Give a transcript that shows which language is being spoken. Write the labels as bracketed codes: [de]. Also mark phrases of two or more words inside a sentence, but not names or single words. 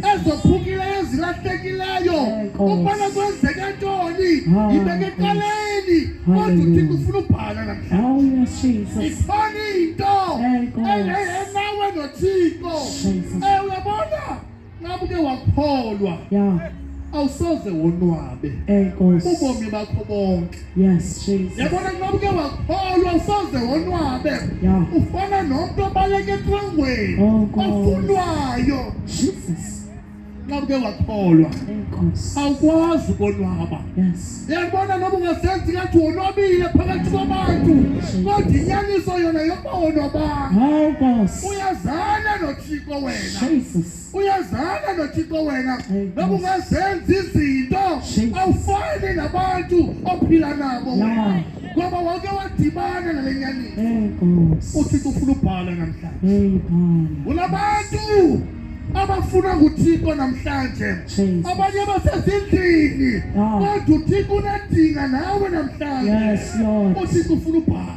[xh] ezophukileyo ezilahlekileyo ukubana kwenzeke ntoni ibeke eqaleni kodwa uThixo ufuna ubhala namhlanje [en] Oh, yes, Jesus. [xh] ikhona into enawe noThixo Jesus. uyabona ngabe uke wakholwa Yeah. awusoze wonwabe Nkosi. ubomi bakho bonke [en] Yes, Jesus. [xh] yabona ngabe uke wakholwa awusoze wonwabe Yeah. ufana nomuntu obaleke etrangweni [en] Oh, God. [xh] ofunwayo Jesus. ngabe uke wakholwa Nkosi. awukwazi ukonwaba Yes. uyabona noma ungasenzi ngathi wonwabile phakathi kwabantu kodwa inyaniso yona yokuba wonwabanga Nkosi. uyazana noThixo wena Jesus. uyazana noThixo wena Hey, noma ungazenza izinto Jesus. awufani nabantu ophila nabo Yeah. ngoba wake wadibana nale nyaniso Nkosi. uThixo ufuna ubhala namhlanje Hey, Bana. unabantu abafuna nguThixo namhlanje Jesus. abanye basezindlini Ah. kodwa uThixo unadinga nawe namhlanje [en] Yes, Lord. [xh] uThixo ufuna ubhala